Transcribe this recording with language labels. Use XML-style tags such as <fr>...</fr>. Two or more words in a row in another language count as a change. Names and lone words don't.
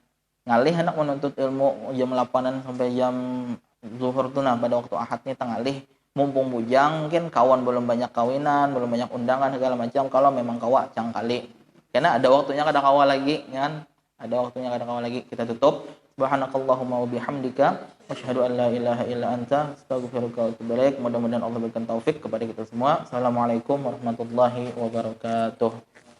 <bjn>Ngalih anak menuntut ilmu jam 8-an sampai jam zuhur tuh nah pada waktu Ahad nih tengalih mumpung bujang mungkin kawan belum banyak kawinan, belum banyak undangan segala macam kalau memang kawa cangkali. Karena ada waktunya kada kawa lagi kan? Ada waktunya kada kawa lagi. Kita tutup.</bjn> <ar>سبحانك اللهم وبحمدك أشهد أن لا إله إلا أنت أستغفرك وأتوب إليك.</ar> <bjn>Mudah-mudahan Allah berikan taufik kepada kita semua.</bjn> <ar>السلام عليكم ورحمة الله وبركاته.</ar>